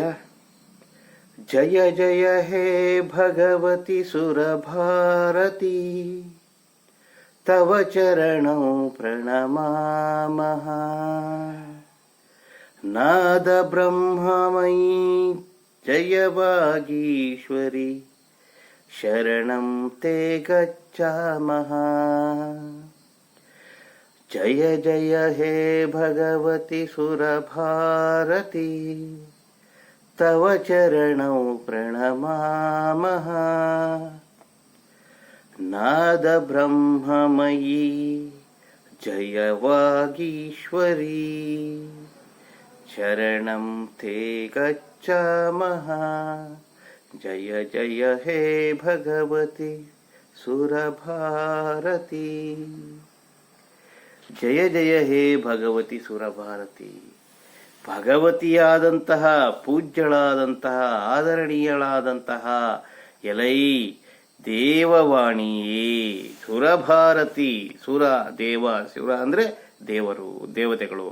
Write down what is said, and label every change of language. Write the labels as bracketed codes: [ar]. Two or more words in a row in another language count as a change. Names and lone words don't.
[sa] ಜಯ ಜಯ ಹೇ ಭಗವತಿ ಸುರಭಾರತಿ ತವ ಚರಣೌ ಪ್ರಣಮಾಮಃ. ನಾದ ಬ್ರಹ್ಮಮಯೀ ಜಯವಾಗೀಶ್ವರಿ ಶರಣಂ ತೇ ಗಚ್ಚಾಮಃ. ಜಯ ಜಯ ಹೇ ಭಗವತಿ ಸುರಭಾರತಿ ತವ ಚರಣೌ ಪ್ರಣಮಾಮಃ. ನಾದ ಬ್ರಹ್ಮಮಯೀ ಜಯವಾಗೀಶ್ವರಿ ಶರಣಂ ತೇ ಗಚ್ಚಾಮಃ. ಜಯ ಜಯ ಹೇ ಭಗವತಿ ಸುರಭಾರತಿ. ಜಯ ಜಯ ಹೇ ಭಗವತಿ ಸುರಭಾರತಿ. [kn] ಭಗವತಿಯಾದಂತಹ, ಪೂಜ್ಯಳಾದಂತಹ, ಆದರಣೀಯಳಾದಂತಹ ಎಲೈ ದೇವವಾಣಿಯೇ, ಸುರಭಾರತಿ. ಸುರ ಅಂದ್ರೆ ದೇವರು, ದೇವತೆಗಳು.